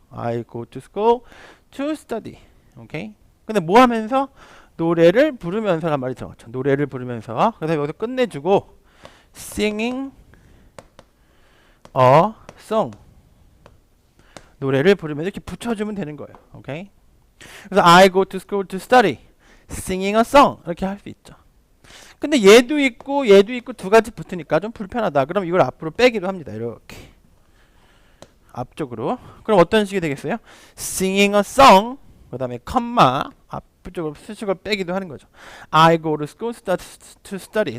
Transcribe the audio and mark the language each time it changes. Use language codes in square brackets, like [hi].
[en] I go to school to study. [ko] 오케이? 근데 뭐 하면서? 노래를 부르면서란 말이 들어갔죠. 노래를 부르면서. 그래서 여기서 끝내주고 [en] singing a song. [ko] 노래를 부르면서 이렇게 붙여주면 되는 거예요. 오케이? 그래서 [en] I go to school to study. singing a song [ko] 이렇게 할 수 있죠. 근데 얘도 있고 두 가지 붙으니까 좀 불편하다. 그럼 이걸 앞으로 빼기도 합니다. 이렇게 앞쪽으로. 그럼 어떤 식이 되겠어요? [en] singing a song [ko] 그 다음에 컴마 앞쪽으로 수식을 빼기도 하는 거죠. [en] I go to school to study.